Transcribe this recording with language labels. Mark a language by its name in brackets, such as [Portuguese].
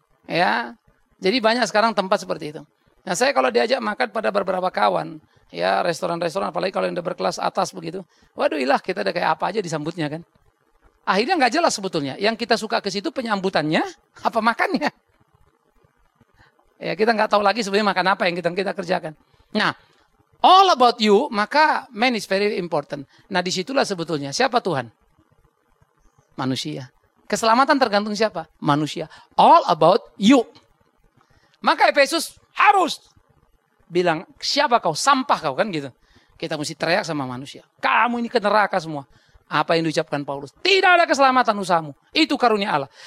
[Indonesian] Ya, jadi banyak sekarang tempat seperti itu. Nah, saya kalau diajak makan pada beberapa kawan, ya restoran-restoran, apalagi kalau yang udah berkelas atas begitu, waduhilah kita udah kayak apa aja disambutnya kan. Akhirnya nggak jelas sebetulnya. Yang kita suka ke situ penyambutannya, apa makannya? Ya, kita nggak tahu lagi sebenarnya makan apa yang kita kerjakan. [English] Nah, all about you, maka man is very important. [Indonesian] Nah, disitulah sebetulnya. Siapa Tuhan? Manusia. Keselamatan tergantung siapa? Manusia. [English] All about you. [Indonesian] Maka Efesus harus bilang, siapa kau? Sampah kau, kan gitu. Kita mesti teriak sama manusia. Kamu ini ke neraka semua. Apa yang diucapkan Paulus? Tidak ada keselamatan usahamu. Itu karunia Allah.